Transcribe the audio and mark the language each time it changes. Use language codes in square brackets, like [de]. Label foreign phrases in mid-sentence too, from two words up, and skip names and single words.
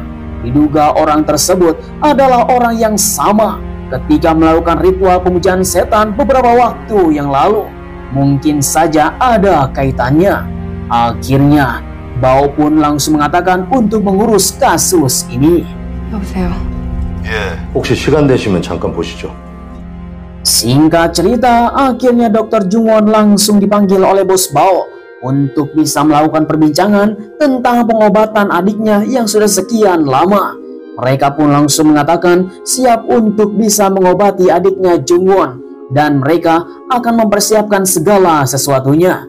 [id] Diduga orang tersebut adalah orang yang sama ketika melakukan ritual pemujaan setan beberapa waktu yang lalu. Mungkin saja ada kaitannya. Akhirnya Bao pun langsung mengatakan untuk mengurus kasus ini. [ko] 여보세요. 예. 혹시 시간 되시면 잠깐 보시죠. [id] Singkat cerita, akhirnya Dr. Jungwon langsung dipanggil oleh Bos Bao untuk bisa melakukan perbincangan tentang pengobatan adiknya yang sudah sekian lama. Mereka pun langsung mengatakan siap untuk bisa mengobati adiknya Jungwon, dan mereka akan mempersiapkan segala sesuatunya.